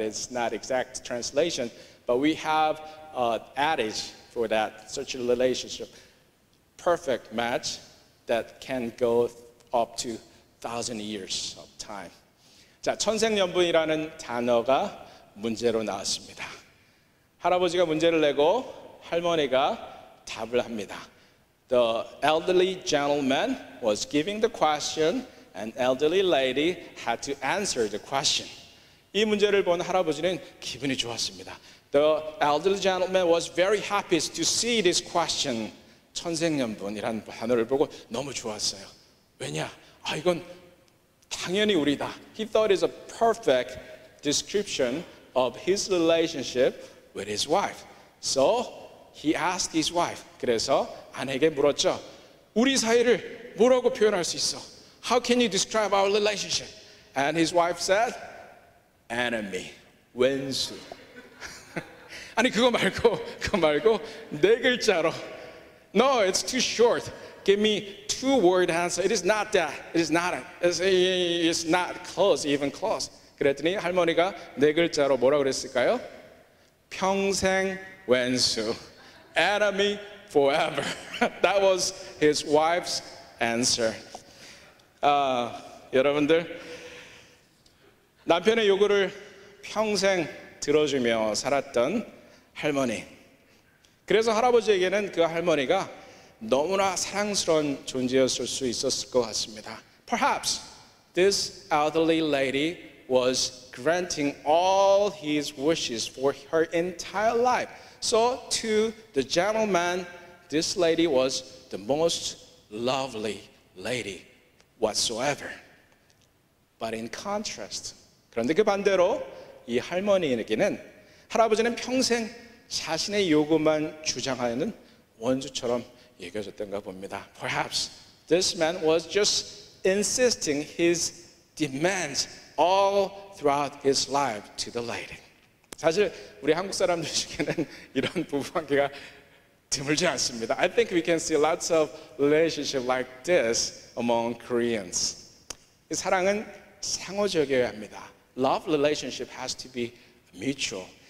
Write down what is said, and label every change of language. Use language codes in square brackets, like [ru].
[en] It's not exact translation, but we have adage for that, such a relationship. Perfect match that can go up to thousand years of time. [ko] 자, 천생연분이라는 단어가 문제로 나왔습니다. 할아버지가 문제를 내고 할머니가 답을 합니다. [en] The elderly gentleman was giving the question and elderly lady had to answer the question. [ko] 이 문제를 본 할아버지는 기분이 좋았습니다. [en] The elderly gentleman was very happy to see this question. [ko] 천생연분이라는 단어를 보고 너무 좋았어요. 왜냐? 이건 당연히 우리다. [en] He thought it was a perfect description of his relationship with his wife. So he asked his wife. [ko] 그래서 아내에게 물었죠. 우리 사이를 뭐라고 표현할 수 있어? [en] How can you describe our relationship? And his wife said, enemy, [ko] 왼수. 아니 그거 말고 네 글자로. [en] No, it's too short. Give me two-word answer. It is not that. It is not. It's not close, even close. [ko] 그랬더니 할머니가 네 글자로 뭐라고 그랬을까요? 평생 왼수. [en] Enemy forever. That was his wife's answer. [ko] 여러분들 남편의 요구를 평생 들어주며 살았던 할머니. 그래서 할아버지에게는 그 할머니가 너무나 사랑스러운 존재였을 수 있었을 것 같습니다. [en] Perhaps this elderly lady was granting all his wishes for her entire life. So to the gentleman, this lady was the most lovely lady whatsoever. But in contrast, [ko] 그런데 그 반대로 이 할머니에게는 할아버지는 평생 자신의 요구만 주장하는 원수처럼 여겨졌던가 봅니다. [en] Perhaps this man was just insisting his demands all throughout his life to the lady. [ko] 사실 우리 한국 사람들 중에는 이런 부부관계가 드물지 않습니다. [en] I think we can see lots of relationships like this among Koreans. [ko] 사랑은 상호적이어야 합니다. [en] Love relationship has to be mutual.